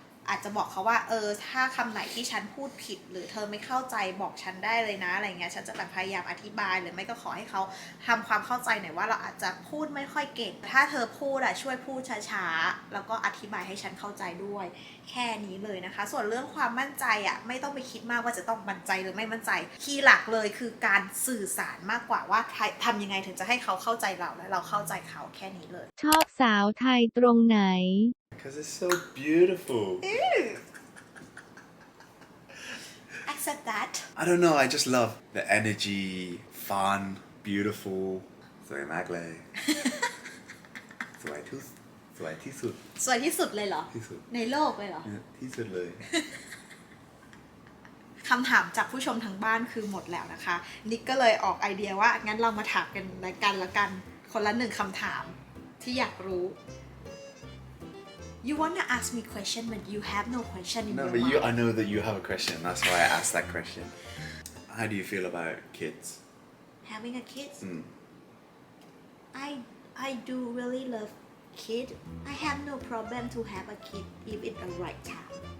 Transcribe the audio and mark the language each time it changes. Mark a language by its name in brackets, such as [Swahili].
[Thai] อาจจะบอกเขาว่าถ้าคำไหนที่ฉันพูดผิดหรือเธอไม่เข้าใจบอกฉันได้เลยนะอะไรเงี้ยฉันจะแบบพยายามอธิบายหรือไม่ก็ขอให้เขาทำความเข้าใจหน่อยว่าเราอาจจะพูดไม่ค่อยเก่งถ้าเธอพูดช่วยพูดช้าๆแล้วก็อธิบายให้ฉันเข้าใจด้วยแค่นี้เลยนะคะส่วนเรื่องความมั่นใจไม่ต้องไปคิดมากว่าจะต้องมั่นใจหรือไม่มั่นใจคีย์หลักเลยคือการสื่อสารมากกว่าว่าทำยังไงถึงจะให้เขาเข้าใจเราและเราเข้าใจเขาแค่นี้เลย ชอบสาวไทยตรงไหน [English] Because it's so beautiful. accept that I don't know, I just love the energy, fun, beautiful. [Thai] สวยมากเลย สวยที่สุด สวยที่สุดเลยเหรอ ที่สุด ในโลกเลยเหรอ เนี่ยที่สุดเลย คำถามจากผู้ชมทางบ้านคือหมดแล้วนะคะ นิกก็เลยออกไอเดียว่างั้นเรามาถามกันละกันคนละ1คำถามที่อยากรู้ [English] You wanna ask me question but you have no question in No, your but mind. I know that you have a question. That's why I asked that question. How do you feel about kids? Having a kid? Mm. I do really love kid. I have no problem to have a kid if it's the right time.